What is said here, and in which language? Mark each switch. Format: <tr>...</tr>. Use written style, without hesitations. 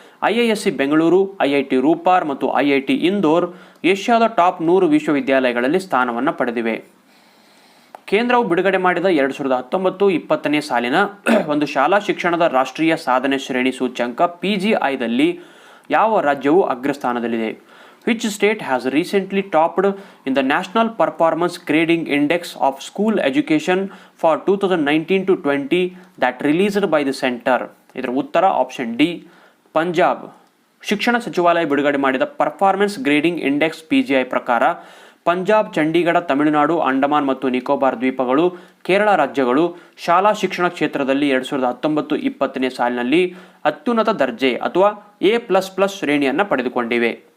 <kn>IISc Bengaluru, IIT Ropar ಮತ್ತು IIT Indore ಏಷ್ಯಾದ top 100 ವಿಶ್ವವಿದ್ಯಾಲಯಗಳಲ್ಲಿ ಸ್ಥಾನವನ್ನು ಪಡೆದಿವೆ. ಕೇಂದ್ರವು ಬಿಡುಗಡೆ ಮಾಡಿದ 2019-20ನೇ ಸಾಲಿನ ಒಂದು ಶಾಲಾ ಶಿಕ್ಷಣದ ರಾಷ್ಟ್ರೀಯ ಸಾಧನೆ ಶ್ರೇಣಿ ಸೂಚ್ಯಂಕ PGIದಲ್ಲಿ ಯಾವ ರಾಜ್ಯವು ಅಗ್ರಸ್ಥಾನದಲ್ಲಿದೆ?</kn> <en>Which state has recently topped in the National Performance Grading Index of School Education for 2019-20 that released by the center?</en> <kn>ಇದರ ಉತ್ತರ ಆಪ್ಷನ್ ಡಿ, ಪಂಜಾಬ್. ಶಿಕ್ಷಣ ಸಚಿವಾಲಯ ಬಿಡುಗಡೆ ಮಾಡಿದ ಪರ್ಫಾರ್ಮೆನ್ಸ್ ಗ್ರೇಡಿಂಗ್ ಇಂಡೆಕ್ಸ್ PGI ಪ್ರಕಾರ ಪಂಜಾಬ್, ಚಂಡೀಗಢ, ತಮಿಳುನಾಡು, ಅಂಡಮಾನ್ ಮತ್ತು ನಿಕೋಬಾರ್ ದ್ವೀಪಗಳು, ಕೇರಳ ರಾಜ್ಯಗಳು ಶಾಲಾ ಶಿಕ್ಷಣ ಕ್ಷೇತ್ರದಲ್ಲಿ 2019-20ನೇ ಸಾಲಿನಲ್ಲಿ ಅತ್ಯುನ್ನತ ದರ್ಜೆ ಅಥವಾ A++ ಶ್ರೇಣಿಯನ್ನು ಪಡೆದುಕೊಂಡಿವೆ.</kn>